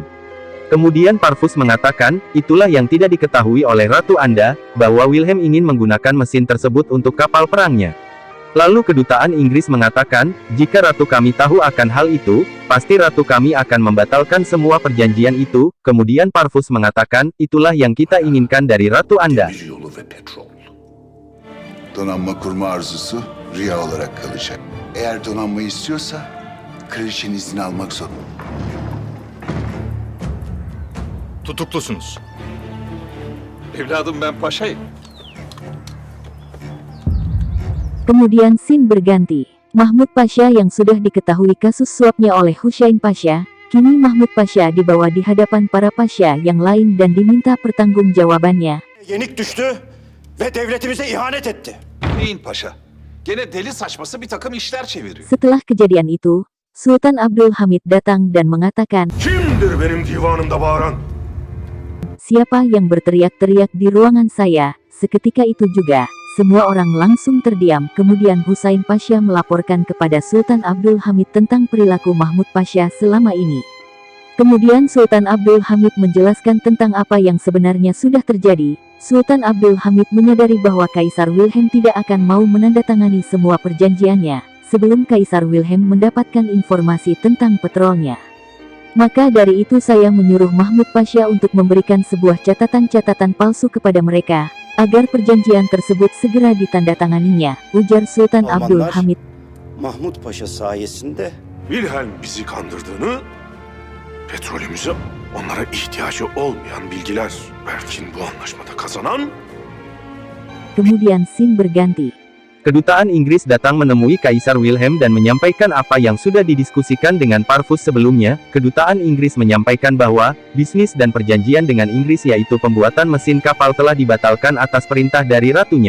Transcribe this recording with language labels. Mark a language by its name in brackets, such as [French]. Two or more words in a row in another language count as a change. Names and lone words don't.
[Indonesian] Kemudian Parvus mengatakan, itulah yang tidak diketahui oleh Ratu Anda, bahwa Wilhelm ingin menggunakan mesin tersebut untuk kapal perangnya. Lalu kedutaan Inggris mengatakan, jika Ratu kami tahu akan hal itu, pasti Ratu kami akan membatalkan semua perjanjian itu. Kemudian Parvus mengatakan, itulah yang kita inginkan dari Ratu Anda. [Turkish] yolu ve petrol. Donanma kurma arzusu rüya olarak kalacak. Eğer donanma istiyorsa kraliçenin izni almak zorunda. Tutuklusunuz. Evladım ben paşayım. [Indonesian] Kemudian scene berganti. Mahmud Pasha yang sudah diketahui kasus suapnya oleh Hussein Pasha, kini Mahmud Pasha dibawa di hadapan para pasha yang lain dan diminta pertanggungjawabannya. [Turkish] Yenik düştü ve devletimize ihanet etti. Neyin paşa? Gene deli saçması bir takım işler çeviriyor. [Indonesian] Setelah kejadian itu, Sultan Abdul Hamid datang dan mengatakan, [Turkish] Kimdir benim divanımda bağıran? [Indonesian] siapa yang berteriak-teriak di ruangan saya? Seketika itu juga, semua orang langsung terdiam. Kemudian Hussein Pasha melaporkan kepada Sultan Abdul Hamid tentang perilaku Mahmud Pasha selama ini. Kemudian Sultan Abdul Hamid menjelaskan tentang apa yang sebenarnya sudah terjadi. Sultan Abdul Hamid menyadari bahwa Kaisar Wilhelm tidak akan mau menandatangani semua perjanjiannya, sebelum Kaisar Wilhelm mendapatkan informasi tentang petrolnya. Maka dari itu saya menyuruh Mahmud Pasha untuk memberikan sebuah catatan-catatan palsu kepada mereka, agar perjanjian tersebut segera ditandatanganinya, ujar Sultan Abdul Hamid. [Turkish] Mahmud Paşa sayesinde Wilhelm bizi kandırdığını, petrolümüze onlara ihtiyacı olmayan bilgiler verdiğin bu anlaşmada kazanan [Indonesian] Kemudian scene berganti. Kedutaan Inggris datang menemui Kaisar Wilhelm dan menyampaikan apa yang sudah didiskusikan dengan Parvus sebelumnya. Kedutaan Inggris menyampaikan bahwa bisnis dan perjanjian dengan Inggris, yaitu pembuatan mesin kapal, telah dibatalkan atas perintah dari ratunya.